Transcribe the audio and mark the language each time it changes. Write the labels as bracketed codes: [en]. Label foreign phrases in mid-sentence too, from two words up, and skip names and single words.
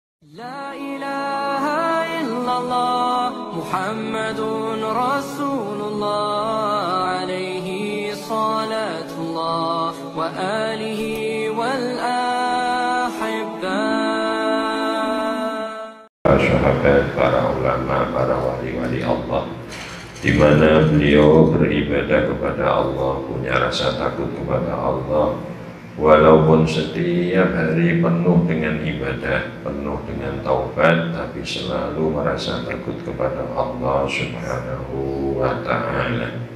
[ar] لا إله إلا الله محمد رسول الله عليه صلاة الله وآله والأحبة. [id] Para sahabat, para ulama, para wali-wali Allah, di mana beliau beribadah kepada Allah, punya rasa takut kepada Allah, walaupun setiap hari penuh dengan ibadah, penuh dengan taubat, tapi selalu merasa takut kepada Allah [ar] سبحانه وتعالى.